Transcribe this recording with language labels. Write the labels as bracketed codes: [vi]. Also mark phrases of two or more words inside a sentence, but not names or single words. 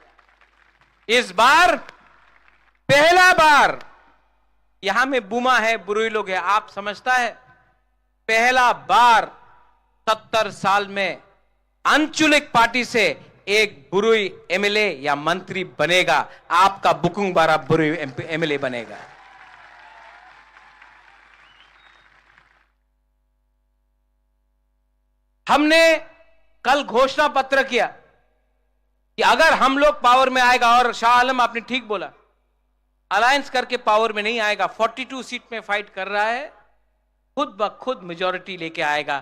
[hi] इस बार पहला बार यहां में बुमा है, बुरुई लोग है, आप समझता है पहला बार 70 साल में आंचलिक पार्टी से एक बुरुई एमएलए या मंत्री बनेगा। आपका बुकुंग बारा बुरुई एमएलए बनेगा। हमने कल घोषणा पत्र किया कि अगर हम लोग पावर में आएगा, और शाह आलम आपने ठीक बोला, अलायंस करके पावर में नहीं आएगा, 42 सीट में फाइट कर रहा है, खुद ब खुद मेजॉरिटी लेके आएगा।